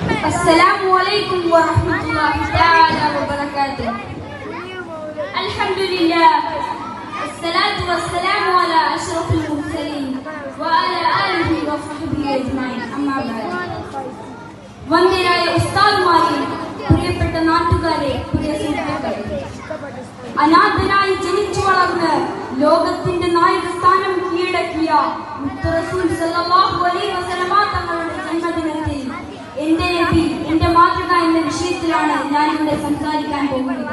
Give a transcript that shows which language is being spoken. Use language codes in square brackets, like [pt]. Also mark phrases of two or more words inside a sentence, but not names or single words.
[ar] السلام عليكم ورحمة الله تعالى وبركاته. Alhamdulillah. الصلاة والسلام على أشرف المرسلين وعلى آله وصحبه أجمعين. أما بعد. [ml] വന്ദരായ ഉസ്താദ്മാരെ, പ്രിയപ്പെട്ട നാട്ടുകാരെ, പ്രിയ സുഹൃത്തുക്കളെ, അനാഥനായി ജനിച്ചു വളർന്ന് ലോകത്തിന്റെ നായക സ്ഥാനം കീഴടക്കിയ റസൂൽ [ar] صلى الله عليه وسلم [ml] തങ്ങളുടെ ജന്മദിനത്തിൽ എന്റെ നബി, എന്റെ മാതൃക എന്ന വിഷയത്തിലാണ് ഞാൻ ഇവിടെ സംസാരിക്കാൻ പോകുന്നത്.